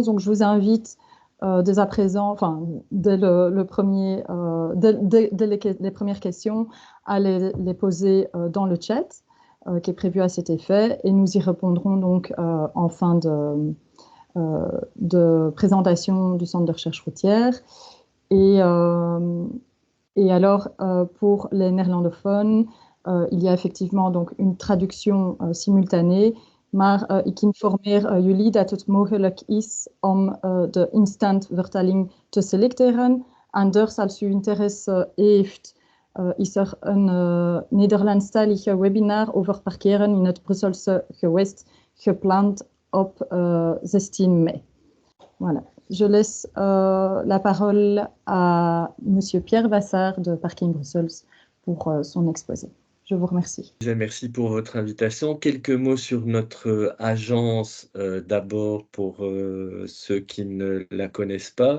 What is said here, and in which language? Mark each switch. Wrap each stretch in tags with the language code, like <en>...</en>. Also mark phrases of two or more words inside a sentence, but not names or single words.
<fr>Donc, je vous invite dès à présent, enfin, dès le premier, dès les premières questions, à les poser dans le chat qui est prévu à cet effet, et nous y répondrons donc en fin de présentation du centre de recherche routière. Et, euh, et alors, pour les néerlandophones, il y a effectivement donc une traduction simultanée,</fr> <nl>maar ik informeer jullie dat het mogelijk is om de instant vertaling te selecteren. Anders, als u interesse heeft, is er een Nederlandstalige webinar over parkeren in het Brusselse gewest gepland op 16 mei.</nl> <fr>Voilà. Je laisse la parole à Monsieur Pierre Vassard de Parking Brussels pour son exposé. Je vous remercie. Déjà, merci pour votre invitation. Quelques mots sur notre agence, d'abord pour ceux qui ne la connaissent pas.</fr>